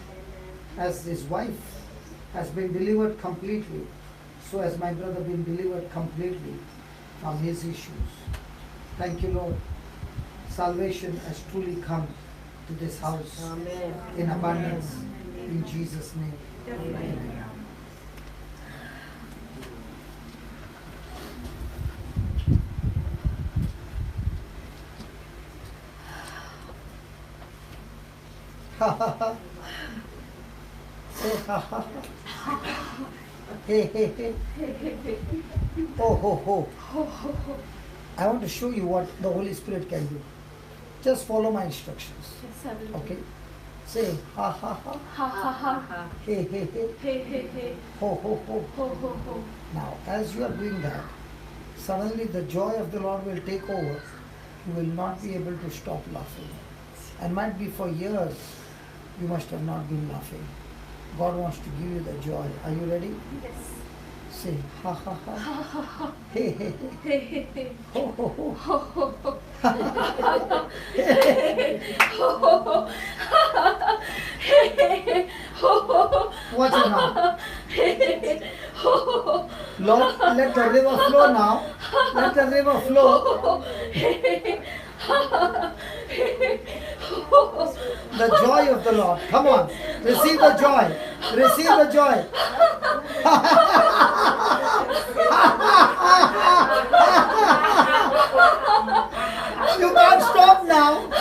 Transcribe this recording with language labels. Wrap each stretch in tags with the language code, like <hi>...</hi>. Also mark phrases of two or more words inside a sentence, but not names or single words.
<en>As his wife has been delivered completely, so has my brother been delivered completely from his issues. Thank you, Lord. Salvation has truly come to this house. Amen. In abundance. In Jesus' name. Amen. Ha ha ha. Say ha ha ha. Hey, hey, hey. Oh, ho, ho. I want to show you what the Holy Spirit can do. Just follow my instructions. Yes, I will. Okay? Say ha ha ha. Ha ha ha. Hey, hey, hey. Hey, hey, hey. Ho, ho, ho. Ho, ho, ho. Now, as you are doing that, suddenly the joy of the Lord will take over. You will not be able to stop laughing. And might be for years, you must have not been laughing. God wants to give you the joy. Are you ready? Yes. Say ha ha ha. Ha ha ha. Hey, hey, hey. Hey, hey, hey. Ho, ho, ho. Ho, ho, ho. Hey, hey, hey. Ho, ho, ho. Hey, hey, hey. Ho, ho, ho. Watch it now. Hey, hey, hey. Ho, ho, ho. Lord, let the river flow now. Let the river flow. Hey, hey, hey. The joy of the Lord. Come on. Receive the joy. Receive the joy. You can't stop now.</en>